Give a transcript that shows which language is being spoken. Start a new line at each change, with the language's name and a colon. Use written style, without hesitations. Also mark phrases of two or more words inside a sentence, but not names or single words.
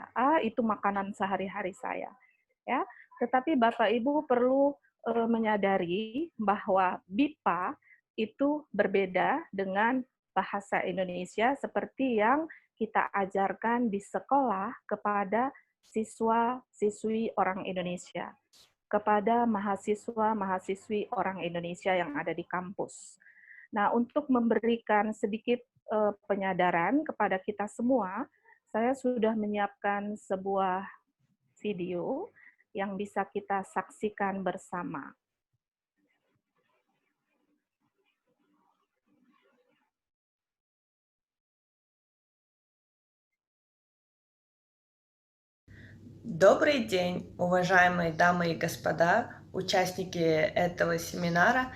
Indonesian: Itu makanan sehari-hari saya. Ya, tetapi Bapak Ibu perlu menyadari bahwa BIPA itu berbeda dengan bahasa Indonesia seperti yang kita ajarkan di sekolah kepada siswa-siswi orang Indonesia, kepada mahasiswa-mahasiswi orang Indonesia yang ada di kampus. Nah, untuk memberikan sedikit penyadaran kepada kita semua, saya sudah menyiapkan sebuah video yang bisa kita saksikan bersama.
Russian: Добрый день, уважаемые дамы и господа, участники этого семинара.